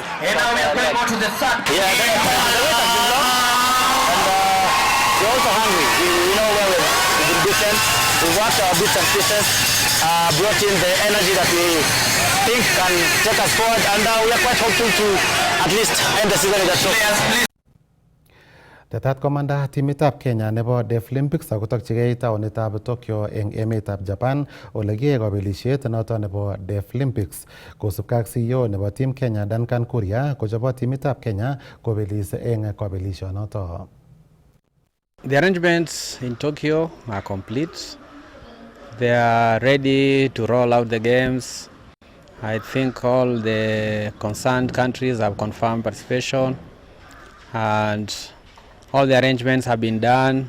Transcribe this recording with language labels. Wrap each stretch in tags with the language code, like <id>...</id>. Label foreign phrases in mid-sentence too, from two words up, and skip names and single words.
<en>And now we are going on to the third. Yeah, the wait has been long, and we're also hungry. We know where we've been beaten. We worked our bits and pieces, brought in the energy that we think can take us forward, and we are quite hopeful to at least end the season with a trophy.</en> <kln>Tetat komanda timitab Kenya nebo Deaflympics akotokchigei taonitab Tokyo eng emetab Japan ole kiyae kabelishet noto nebo Deaflympics kosubkei ak CEO nebo Team Kenya Duncan Kuria kochobo timitab Kenya kobelis eng kabelishonoto.</kln> <en>The arrangements in Tokyo are complete. They are ready to roll out the games. I think all the concerned countries have confirmed participation, and all the arrangements have been done.</en>